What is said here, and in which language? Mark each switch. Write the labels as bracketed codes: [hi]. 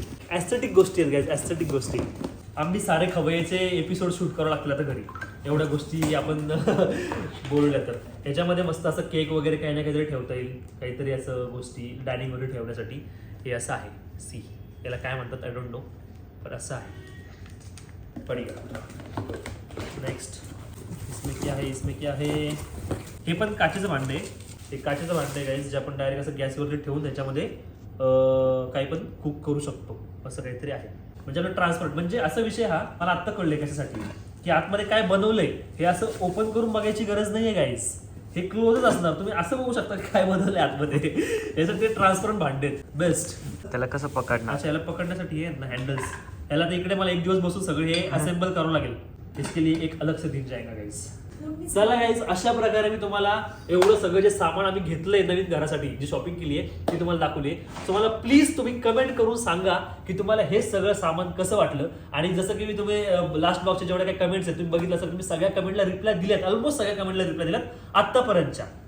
[mr] Aesthetic गोष्टी आहेत guys, aesthetic गोष्टी. आम्ही सारे खवय्याचे एपिसोड शूट करावं लागतील आता घरी, एवढ्या गोष्टी आपण बोलल्या तर. याच्यामध्ये मस्त असं केक वगैरे काही ना काहीतरी ठेवता येईल, काहीतरी असं गोष्टी डायनिंग वगैरे ठेवण्यासाठी. हे असं आहे, सी याला काय म्हणतात [en] I don't know, [mr] पण असं आहे. [hi] पडीगा. नेक्स्ट इसमें क्या है, इसमें क्या है, [mr] हे पण काचेचं भांडं आहे. हे काचेचं भांडं आहे गाईज, जे आपण डायरेक्ट असं गॅसवरती ठेवून त्याच्यामध्ये काही पण कुक करू शकतो, असं काहीतरी आहे. म्हणजे आपलं ट्रान्सफर, म्हणजे असा विषय हा मला आत्ता कळलंय कशासाठी, की आतमध्ये काय बनवलंय हे असं ओपन करून बघायची गरज नाहीये गाईज, हे क्लोजच असणार. तुम्ही असं बघू शकता की काय बनवलंय आतमध्ये. यासाठी ते ट्रान्सपरंट भांडे बेस्ट. त्याला कसं पकडणार? अच्छा, याला पकडण्यासाठी हे ना हँडल्स, याला तर इकडे मला एक दिवस बसून सगळे हे असेंबल करावं लागेल. [hi] इसके लिए एक अलग से दिन जाएगा गाईज. [mr] चला गाईज, अशा प्रकारे मी तुम्हाला एवढं सगळं जे सामान आम्ही घेतलंय नवीन घरासाठी, जी शॉपिंग केली आहे ती तुम्हाला दाखवली आहे. तुम्हाला प्लीज तुम्ही कमेंट करून सांगा की तुम्हाला हे सगळं सामान कसं वाटलं. आणि जसं की मी तुम्ही लास्ट ब्लॉगच्या जेवढ्या काही कमेंट्स आहेत तुम्ही बघितलं असेल, तुम्ही सगळ्या कमेंटला रिप्लाय दिल्यात, ऑलमोस्ट सगळ्या कमेंटला रिप्लाय दिल्यात आत्तापर्यंतच्या.